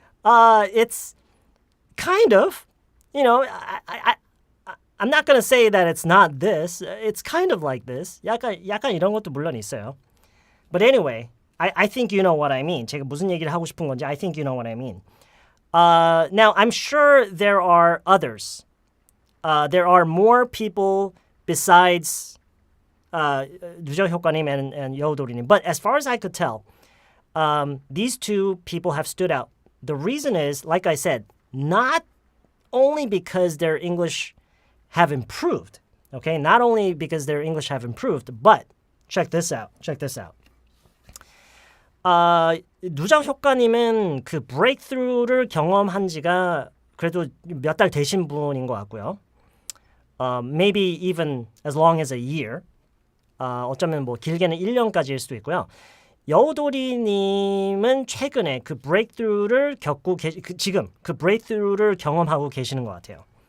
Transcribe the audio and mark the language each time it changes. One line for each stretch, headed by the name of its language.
English: It's kind of, I'm not going to say that it's not this. It's kind of like this.
Korean: 약간 이런 것도 물론 있어요.
English: But anyway, I think you know what I mean.
Korean: 제가 무슨 얘기를 하고 싶은 건지
English: I think you know what I mean. Now, I'm sure there are others. There are more people besides 누적 효과님 and 여우도리님. But as far as I could tell, these two people have stood out. The reason is, like I said, not only because their English have improved, okay? Not only because their English have improved, but check this out. Check this out.
Korean: 누적 효과님은 그 breakthrough를 경험한 지가 그래도 몇 달 되신 분인 것 같고요.
English: Maybe even as long as a year.
Korean: 어쩌면 뭐 길게는 1년까지일 수도 있고요. 여우도리님은 최근에 그 breakthrough를 겪고 지금 그 breakthrough를 경험하고 계시는 것 같아요.